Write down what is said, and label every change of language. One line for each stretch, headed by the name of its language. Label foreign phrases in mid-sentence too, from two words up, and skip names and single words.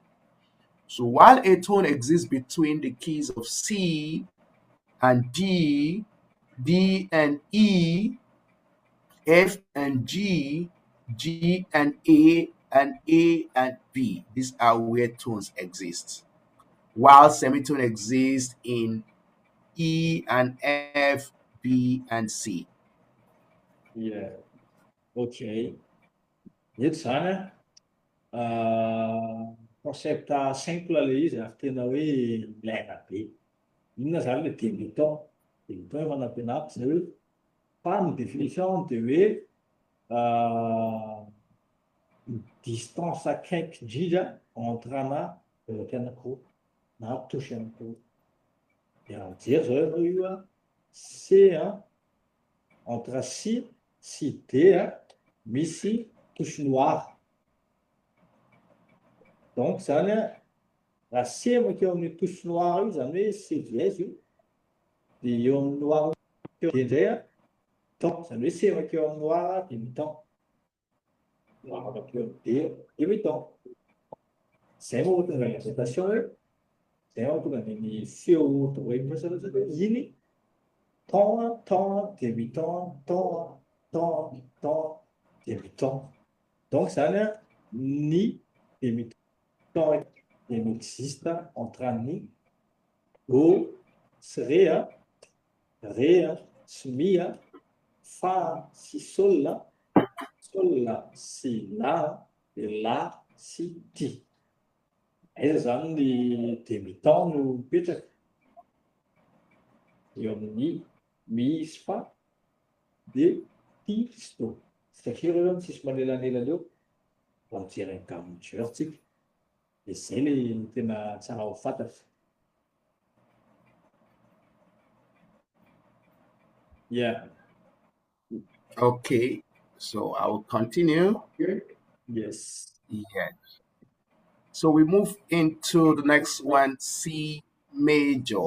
English: So while a tone exists between the keys of C and D, D and E, F and G, G and A and B, these are where tones exist. While semitone exists in E and F, B and C. Yeah. Okay.
Malagasy: Eto zany concept simple le izy ary tena hoe ilaina be. Inona zany le demi-temps? Demi-temps efa nampianaritra zay hoe fa ny définition dia hoe distance akaiky indrindra
French: entre bloc
Malagasy: anankiroa na touche anankiroa. Dia mijery zao ianao io C entre C sy D misy
French: touche noire.
Malagasy: Donc zany raha C makeo amin'ny
French: touche noire
Malagasy: io zany hoe C dièse io, dia eo amin'ny noire D indray temps, zany hoe C makeo amin'ny noire dia mi-temps, noire makeo amin'ny D dia mi-temps. Zay moa tonga ny notation hoe zay moa tonga ny feo tonga hoe miresadresaka hoe iny temps, temps, dia mi-temps, temps, temps, temps, dia mi-temps. Donc zany ny demi-temps dia mi-existe entre ny do sy ré sy mi, fa sy sol sy la, dia la sy ti. Aiza zany ny demi-temps no mipetraka eo amin'ny mi sy fa dia ti sy do. Satria ireo zany tsisy manelanelana eo vao mijery ny
French: gamme majeur
Malagasy: tsika. Dia zay le tena tsara ho fantatra.
English: Yeah. Okay, so I will continue. Yes. Yeah. So we move into the next one, C major.